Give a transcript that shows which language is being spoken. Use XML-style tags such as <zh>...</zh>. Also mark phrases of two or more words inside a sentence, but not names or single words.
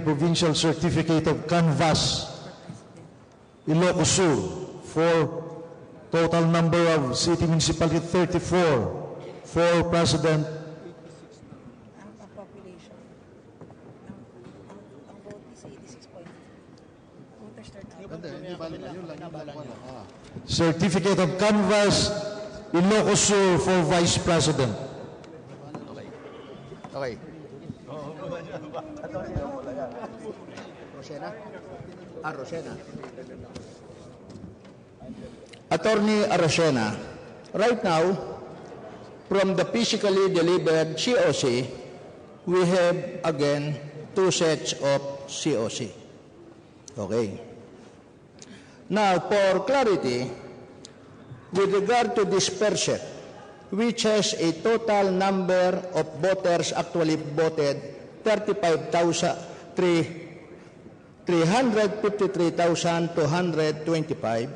<en>Provincial Certificate of Canvass, Ilocos Sur, for total number of city municipality 34, for President. Ang population. Ang vote is 86.2. Voters turnout. Certificate of Canvass, Ilocos Sur, for Vice President. Okay. Rosena? Rosena. Attorney Arocena, right now, from the physically delivered COC, we have again 2 sets of COC. Okay. Now, for clarity, with regard to this first set, which has a total number of voters actually voted 353,225.</en>